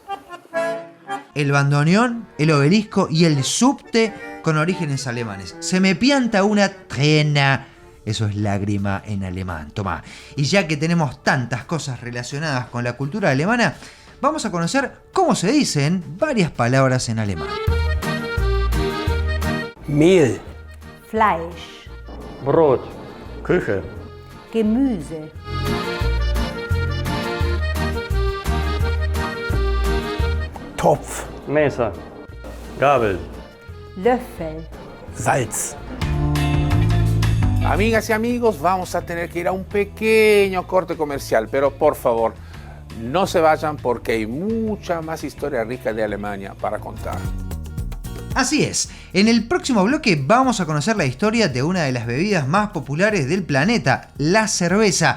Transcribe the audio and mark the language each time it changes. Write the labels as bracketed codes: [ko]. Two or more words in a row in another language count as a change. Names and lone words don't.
[es] El bandoneón, el obelisco y el subte con orígenes alemanes. Se me pianta una Träne. Eso es lágrima en alemán. Tomá. Y ya que tenemos tantas cosas relacionadas con la cultura alemana, vamos a conocer cómo se dicen varias palabras en alemán. [de] Mehl, Fleisch, Brot, Küche, Gemüse, Topf, Mesa, Gabel, Löffel, Salz. [es] Amigas y amigos, vamos a tener que ir a un pequeño corte comercial, pero por favor, no se vayan porque hay mucha más historia rica de Alemania para contar. Así es, en el próximo bloque vamos a conocer la historia de una de las bebidas más populares del planeta, la cerveza.